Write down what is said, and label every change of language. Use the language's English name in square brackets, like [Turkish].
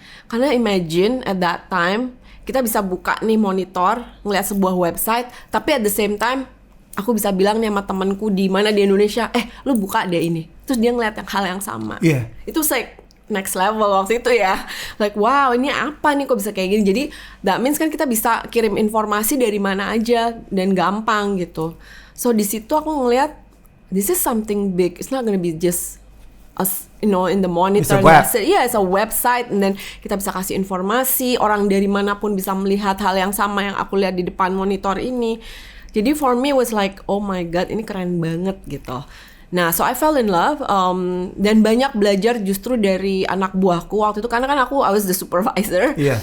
[Indonesian] Karena [English] imagine at that time [Indonesian] kita bisa buka nih monitor, ngeliat sebuah website, tapi [English] at the same time [Indonesian] aku bisa bilang nih sama temanku di mana di Indonesia, lu buka deh ini. Terus dia ngeliat hal yang sama. Itu [English] like next level [Indonesian] waktu itu ya. [English] Like wow, [Indonesian] ini apa nih kok bisa kayak gini. Jadi [English] that means [Indonesian] kan kita bisa kirim informasi dari mana aja dan gampang gitu. So di situ aku ngeliat [English] this is something big. It's not gonna be just us, in the monitor. It's a website, and then [Indonesian] kita bisa kasih informasi, orang dari manapun bisa melihat hal yang sama yang aku lihat di depan monitor ini. Jadi [English] for me was like, oh my god, [Indonesian] ini keren banget gitu. Nah, [English] so I fell in love, [Indonesian] dan banyak belajar justru dari anak buahku waktu itu, karena kan [English] I was the supervisor.